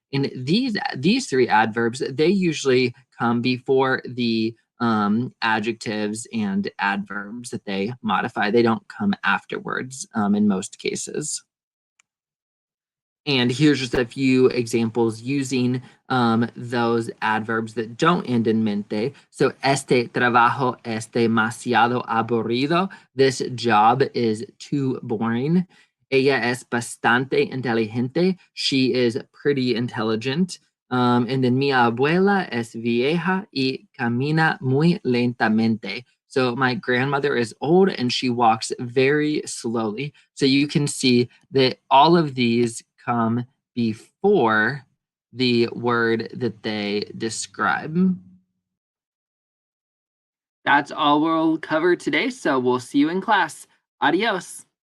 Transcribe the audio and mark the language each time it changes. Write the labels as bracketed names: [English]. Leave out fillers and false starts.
[English] And these three adverbs, they usually come before the adjectives and adverbs that they modify. They don't come afterwards in most cases. And here's just a few examples using those adverbs that don't end in mente. [Spanish] So, este trabajo es demasiado aburrido. [English] This job is too boring. [Spanish] Ella es bastante inteligente. [English] She is pretty intelligent. And then [Spanish] mi abuela es vieja y camina muy lentamente. [English] So my grandmother is old and she walks very slowly. So you can see that all of these come before the word that they describe. That's all we'll cover today, so we'll see you in class. Adios.